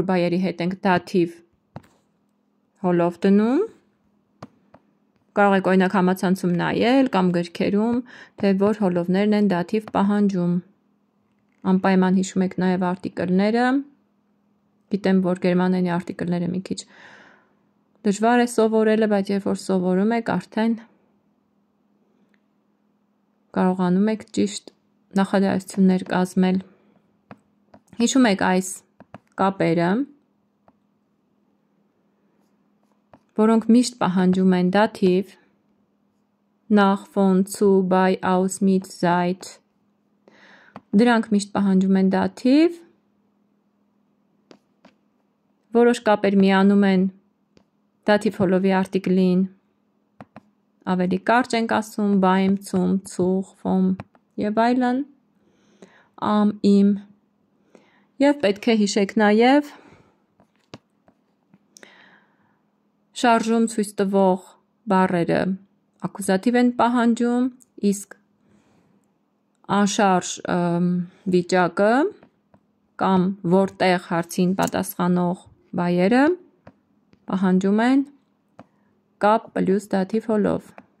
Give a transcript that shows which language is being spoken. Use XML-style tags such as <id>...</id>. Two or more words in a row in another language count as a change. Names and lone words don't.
<hy>բայերի հետ ենք դաթիվ հոլով դնում, կարող եք օրինակ համացանցում նայել կամ գրքերում, թե որ հոլովներն են դաթիվ պահանջում։ Անպայման հիշում եք նաև արտիկլները, գիտեմ, որ գերմաներենի արտիկլները մի քիչ դժվար է սովորելը, բայց երբ որ սովորում եք, արդեն կարողանում եք ճիշտ նախադասություններ կազմել։ Հիշում եք այս կապերը, որոնք միշտ պահանջում են դաթիվ,</hy> <de>nach, von, zu, bei, aus, mit, seit,</de> <hy>դրանք միշտ պահանջում են դաթիվ, որոշ կապեր միանում են դաթիվ հոլովի արտիկլին, ավելի կարճ ենք ասում,</hy> <de>beim, zum, zu, vom</de> <hy>եւ այլն,</hy> <de>am, im,</de> <hy>եւ պետք է հիշեք նաեւ շարժում ցույց տվող բառերը ակուզատիվ են պահանջում, իսկ անշարժ վիճակը կամ որտեղ հարցին պատասխանող բայերը պահանջում են կապ պլյուս դաթիվ հոլով։</hy>